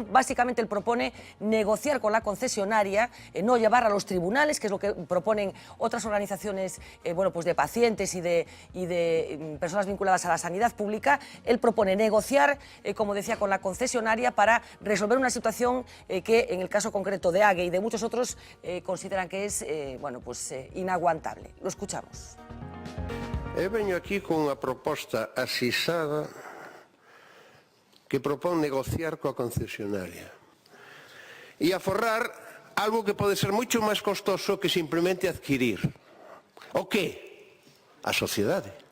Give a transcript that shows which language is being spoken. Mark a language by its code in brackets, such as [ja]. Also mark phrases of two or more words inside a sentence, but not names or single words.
[es] Básicamente él propone negociar con la concesionaria, no llevar a los tribunales, que es lo que proponen otras organizaciones bueno, pues de pacientes y de personas vinculadas a la sanidad pública. Él propone negociar, como decía, con la concesionaria para resolver una situación que en el caso concreto de AGE y de muchos otros consideran que es bueno, pues, inaguantable. Lo escuchamos. [gl] Eu veño aquí con unha proposta asisada que propón negociar coa concesionaria e aforrar algo que pode ser moito máis costoso que simplemente adquirir. O que? A sociedade.